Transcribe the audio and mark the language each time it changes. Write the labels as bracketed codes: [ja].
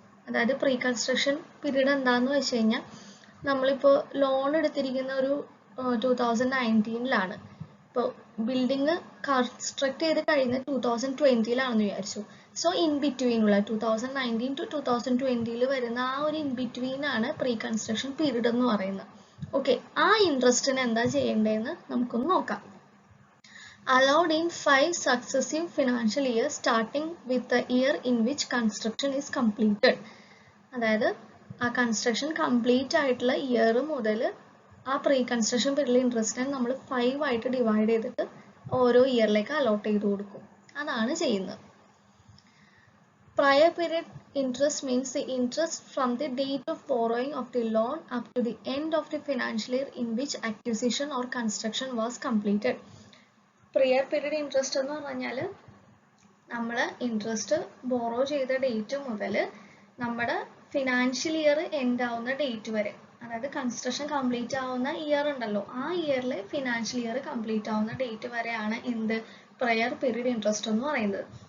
[ml] അതായത് pre construction period എന്താണെന്ന് വെച്ച് കഴിഞ്ഞാൽ, നമ്മളിപ്പോൾ ലോൺ എടുത്തിരിക്കുന്ന ഒരു 2019 ഇപ്പോൾ ബിൽഡിങ് കൺസ്ട്രക്ട് ചെയ്ത് കഴിഞ്ഞ് 2020 വിചാരിച്ചു. സോ ഇൻ ബിറ്റ്വീനുള്ള 2019 to 2020 വരുന്ന ആ ഒരു ഇൻ ബിറ്റ്വീനാണ് പ്രീ കൺസ്ട്രക്ഷൻ പീരീഡ് എന്ന് പറയുന്നത്. ഓക്കെ, ആ ഇൻട്രസ്റ്റിന് എന്താ ചെയ്യേണ്ടതെന്ന് നമുക്കൊന്ന് നോക്കാം. [en] Allowed in 5 successive financial years starting with the year in which construction is completed. [ml] അതായത് ആ കൺസ്ട്രക്ഷൻ കംപ്ലീറ്റ് ആയിട്ടുള്ള ഇയർ മുതൽ ആ പ്രീ കൺസ്ട്രക്ഷൻ പീരീഡിലെ ഇൻട്രസ്റ്റിനെ നമ്മൾ 5 ആയിട്ട് ഡിവൈഡ് ചെയ്തിട്ട് ഓരോ ഇയറിലേക്ക് അലോട്ട് ചെയ്ത് കൊടുക്കും. അതാണ് ചെയ്യുന്നത്. [en] Prior period interest means the interest from the date of borrowing of the loan up to the end of the financial year in which acquisition or construction was completed. [ml] Prior period interest എന്ന് പറഞ്ഞാൽ നമ്മൾ interest borrow ചെയ്ത date മുതൽ നമ്മുടെ financial year end ആവുന്ന date വരെ, അതായത് construction complete ആവുന്ന ഇയർ ഉണ്ടല്ലോ, ആ ഇയറിലെ ഫിനാൻഷ്യൽ ഇയർ കംപ്ലീറ്റ് ആവുന്ന ഡേറ്റ് വരെയാണ് എന്ത്, പ്രയർ പീരീഡ് ഇൻട്രസ്റ്റ് എന്ന് പറയുന്നത്.